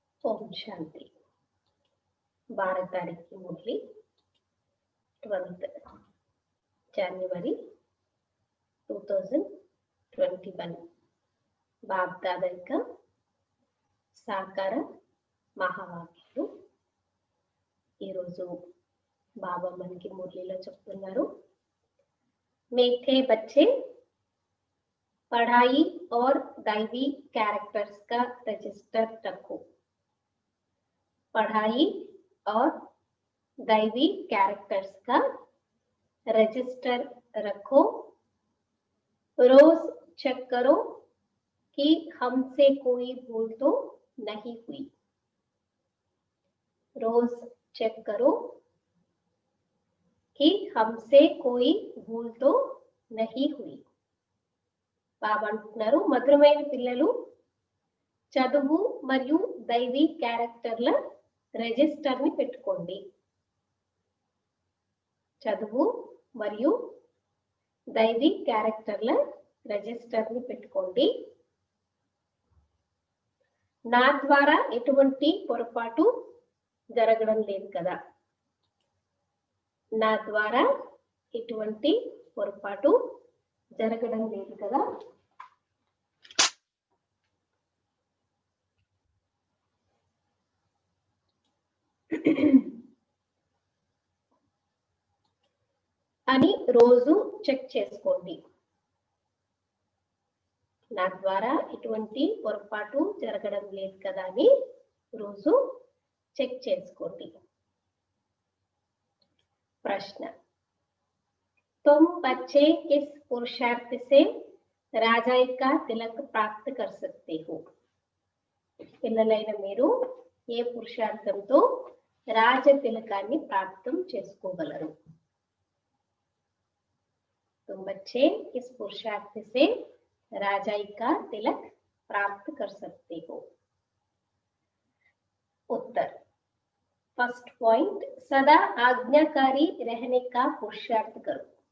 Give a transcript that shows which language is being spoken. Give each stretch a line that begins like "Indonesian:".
Hindi: ओम शांति 12 तारीख की मुरली 12th जनवरी 2021
Telugu: Bob దాదా యొక్క సాకార మహావాక్యాలు ఈరోజు బాబా మనకి మురళిలో చెప్తున్నారు.
Hindi: मीठे बच्चे पढ़ाई और दैवी कैरेक्टर्स का रजिस्टर रखो. पढ़ाई और दैवी कैरेक्टर्स का रजिस्टर रखो. रोज चेक करो कि हमसे कोई भूल तो नहीं हुई. रोज चेक करो कि हमसे कोई भूल तो नहीं हुई.
Telugu: బాబా అంటున్నారు, మధురమైన పిల్లలు చదువు మరియు దైవీ క్యారెక్టర్ల రిజిస్టర్ ని పెట్టుకోండి. చదువు మరియు దైవీ క్యారెక్టర్ల రిజిస్టర్ ని పెట్టుకోండి. నా ద్వారా ఎటువంటి పొరపాటు జరగడం లేదు కదా. నా ద్వారా ఎటువంటి పొరపాటు జరగడం లేదు కదా. అని రోజు చెక్ చేసుకోండి. నా ద్వారా ఎటువంటి పొరపాటు జరగడం లేదు కదా అని రోజు చెక్ చేసుకోండి.
Hindi: प्रश्न, तुम बच्चे किस पुरुषार्थ से राजाई का तिलक प्राप्त कर सकते हो?
Telugu: పిల్లలైన మీరు ఏ పురుషార్థంతో రాజ తిలకాన్ని ప్రాప్తం చేసుకోగలరు?
Hindi: तुम बच्चे किस पुरुषार्थ से राजाई का तिलक प्राप्त कर सकते हो? उत्तर, फर्स्ट पॉइंट, सदा आज्ञाकारी रहने का पुरुषार्थ करो.